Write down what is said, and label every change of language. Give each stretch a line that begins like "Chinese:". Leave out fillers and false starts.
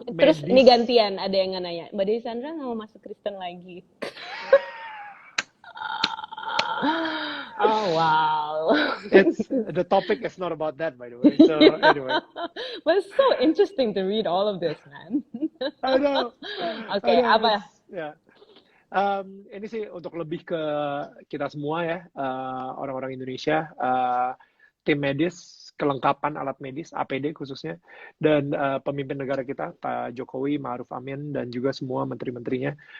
Indonesian: Terus ini gantian, ada yang nanya, Mbak Dewi Sandra nggak mau masuk Kristen lagi?
English: Oh wow. The topic is not about that, by the way. So anyway. But it's so interesting to read all of this, man. I know.
Indonesian: Oke, apa? Ya. Ini sih untuk lebih ke kita semua ya, orang-orang Indonesia, tim medis, kelengkapan alat medis, APD khususnya, dan pemimpin negara kita, Pak Jokowi, Ma'ruf Amin, dan juga semua menteri-menterinya.